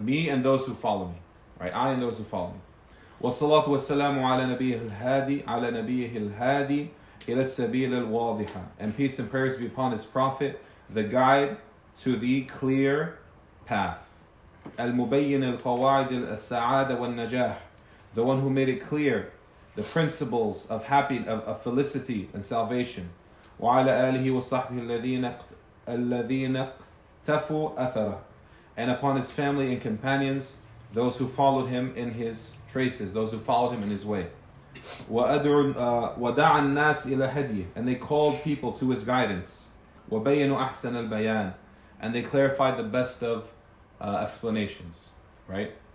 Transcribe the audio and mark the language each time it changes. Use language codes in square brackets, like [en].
[en] Me and those who follow me. Right? I and those who follow me. [ar] والصلاة والسلام على نبيه الهادي إلى السبيل الواضحة. [en] And peace and prayers be upon His Prophet, the guide to the clear path. [ar] المبين القواعد السعادة والنجاح. [en] The one who made it clear the principles of felicity and salvation. [ar] وعلى آله وصحبه الذين اقتفوا أثره. [en] And upon His family and companions, those who followed Him in His traces, those who followed Him in His way. [ar] وَدَعَ النَّاسِ إِلَى هَدْيِهِ. [en] And they called people to His guidance. [ar] وَبَيَّنُوا أَحْسَنَ الْبَيَانِ. [en] And they clarified the best of explanations. Right?